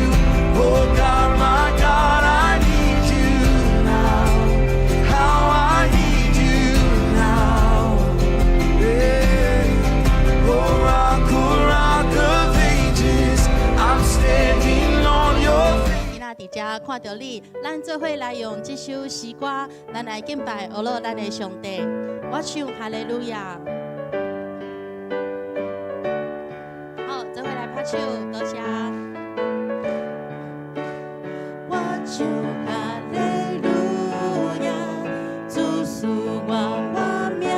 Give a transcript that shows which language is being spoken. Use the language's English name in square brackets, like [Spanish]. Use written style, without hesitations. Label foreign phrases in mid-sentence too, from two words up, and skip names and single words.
[English] Oh God, my God, I need you now. How I need you now. Yeah. Oh rock of ages, I'm standing on your faithfulness. [Min Nan Chinese] 今仔伫遮看到你，咱做伙来用这首诗歌，咱来敬拜俄罗咱的上帝。我唱哈利路亚。好，做伙来拍手，多谢。我唱哈利路亚，主属我